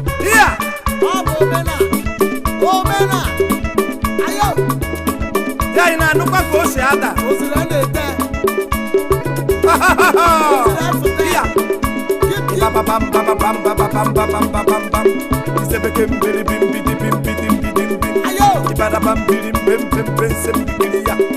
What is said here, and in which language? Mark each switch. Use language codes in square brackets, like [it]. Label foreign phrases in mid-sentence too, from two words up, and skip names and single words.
[ig] Iya! Ọ bụ omena. Omena. Ayo! Ya, ị na-anụkwa ka o si ada? O siri a na-ete. O siri afụta. Iya! Kip, kip. Ba, ba, bam, ba, ba, bam, ba, ba, bam, ba, bam, ba, bam, bam. Ise bekee mbiri bim, bidi bim, bidi bidi bim. Ayo! Ibada bam, biri mbem, bem, bem, se mbiri ya.